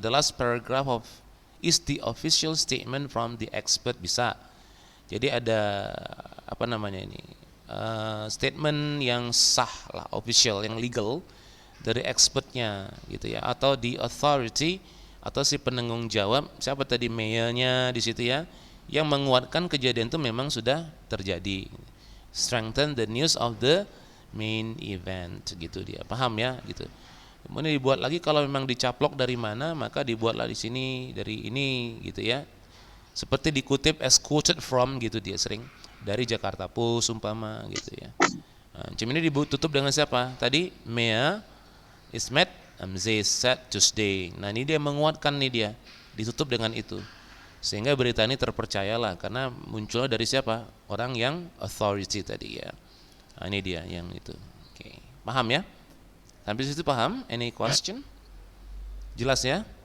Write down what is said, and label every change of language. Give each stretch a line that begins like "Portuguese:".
English: The last paragraph of is the official statement from the expert,
Indonesian: bisa. Jadi ada apa namanya ini? Statement yang sah lah, official, yang legal dari expertnya gitu ya, atau
English: the authority
Indonesian: atau si penanggung jawab, siapa tadi, mayornya di situ ya, yang menguatkan kejadian itu memang sudah terjadi.
English: Strengthen the news of the main event
Indonesian: gitu dia, paham ya gitu. Kemudian dibuat lagi kalau memang dicaplok dari mana, maka dibuatlah di sini dari ini gitu ya. Seperti dikutip
English: as quoted from
Indonesian: gitu dia sering dari Jakarta Post umpama gitu ya. Ini ditutup dengan siapa? Tadi
English: Mayor Ismet they said Tuesday.
Indonesian: Nah ini dia menguatkan nih dia, ditutup dengan itu. Sehingga berita ini terpercayalah karena munculnya dari siapa? Orang yang authority tadi ya. Nah, ini dia yang itu. Oke. Paham ya? Sampai situ paham?
English: Any question?
Indonesian: Jelas ya?